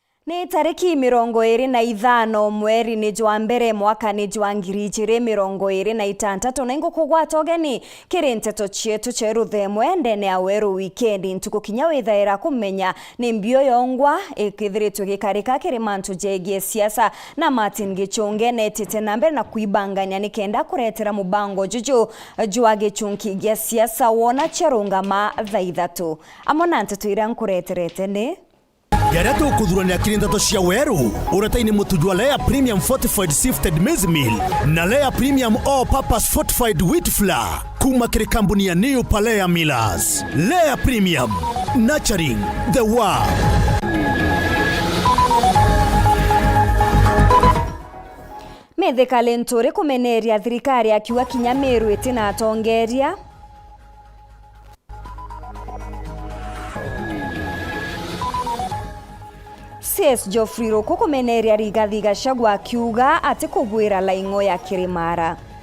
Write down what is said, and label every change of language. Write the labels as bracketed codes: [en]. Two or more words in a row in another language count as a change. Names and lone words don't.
[mer] Ni tariki 25 mweri ni jwa mbere mwaka ni jwa 2026 na ingo kugwata ogeni kiri nteto chietu cheru themwe ndene ya weru wikendi ntuku kinya withaira kumenya ni mbio yongwa ikithiritwe gikarika kiri mantu jegie siasa na Martin Gichunge netete na mbere na kuibangania ni kenda kuretera mubango juju jwa gichunki gia siasa wona cherungama thaithatu amona nteto iran kureterete ni Yara tu kudhurania kirindato cia weru uretaini mutujwa Lea Premium Fortified Sifted Maize Meal na Lea Premium All Purpose Fortified Wheat Flour kuma kiri kampuni ya New Palea Millers. [en] Lea Premium, nurturing the world. [mer] Methekale nturi kumeneria thirikari akiwa kinya Meru itina atongeria CS Geoffrey Ruku kumeneria Rigathi Gachagua akiuga ati kugwira laingo ya Kirimara.